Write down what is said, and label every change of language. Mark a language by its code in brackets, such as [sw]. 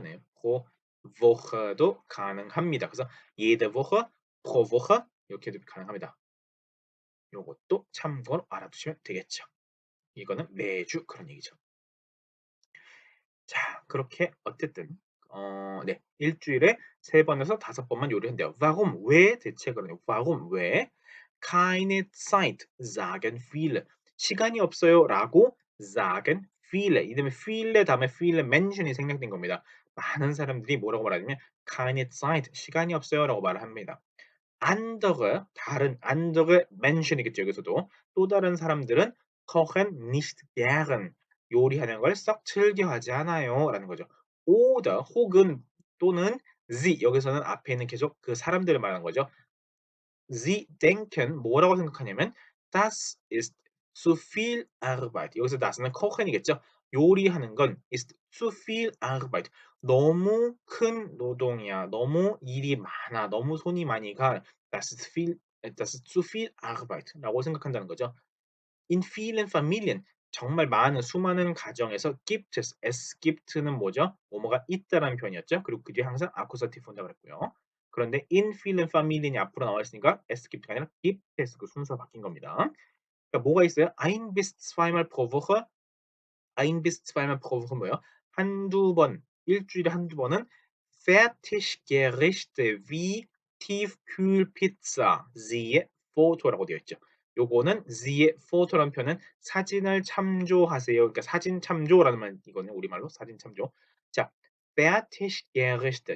[ko] 네, pro Woche도 가능합니다. 그래서 jede Woche, pro Woche 이렇게도 가능합니다. 요것도 참고로 알아두시면 되겠죠. 이거는 매주 그런 얘기죠. 자, 그렇게 어쨌든 네, 일주일에 3번에서 5번만 요리한대요. [de] Warum? [ko] 왜 대체 그러네요. [de] Warum? 왜? Keine Zeit, sagen viele. [ko] 시간이 없어요라고 sagen viele. 이 다음에 viele 다음에 viele Menschen이 생략된 겁니다. 많은 사람들이 뭐라고 말하냐면 keine Zeit, 시간이 없어요라고 말을 합니다. andere, 다른 andere Menschen이겠죠. 여기서도 또 다른 사람들은 [de] kochen nicht gern, [ko] 요리하는 걸 썩 즐겨하지 않아요라는 거죠. oder 혹은 또는 sie, 여기서는 앞에 있는 계속 그 사람들을 말하는 거죠. [de] Sie denken, [ko] 뭐라고 생각하냐면 [de] das ist zu viel Arbeit. [ko] 여기서 das는 kochen이겠죠. 요리하는 건 ist zu viel Arbeit. 너무 큰 노동이야. 너무 일이 많아. 너무 손이 많이 가. [de] das ist zu viel Arbeit라고 [ko] 생각한다는 거죠. [de] In vielen Familien, [ko] 정말 많은 수많은 가정에서 gibt es gibt는 뭐죠? 뭐뭐가 있다라는 표현이었죠. 그리고 그 뒤에 항상 아쿠사티브 온다고 그랬고요. 그런데 in vielen Familien이 앞으로 나와 있으니까 es gibt가 아니라 gibt es, 그 순서가 바뀐 겁니다. 그러니까 뭐가 있어요? [de] ein bis zweimal pro Woche, ein bis zweimal pro Woche 뭐예요? [ko] 한두 번, 일주일에 한두 번은 [de] Fertiggerichte wie Tiefkühlpizza, siehe Foto [ko] 라고 되어 있죠. 요거는 siehe Foto라는 표현은 사진을 참조하세요. 그러니까 사진 참조라는 말이거든요. 우리말로 사진 참조. 자, Fertiggerichte.